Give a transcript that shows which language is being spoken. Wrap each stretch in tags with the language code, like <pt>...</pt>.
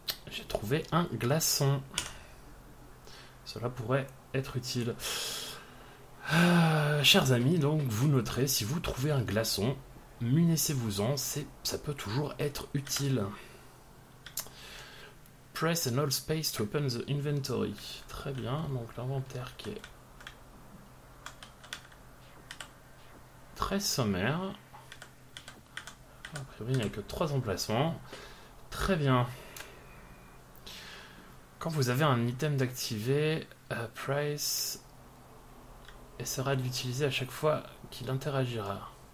<fr>J'ai trouvé un glaçon. Cela pourrait être utile. Chers amis, donc vous noterez, si vous trouvez un glaçon, munissez-vous-en, ça peut toujours être utile.</fr> <en>Press and hold space to open the inventory.</en> <fr>Très bien, donc l'inventaire qui est très sommaire. A priori, il n'y a que 3 emplacements. Très bien. Quand vous avez un item d'activer, Price essaiera de l'utiliser à chaque fois qu'il interagira.</fr>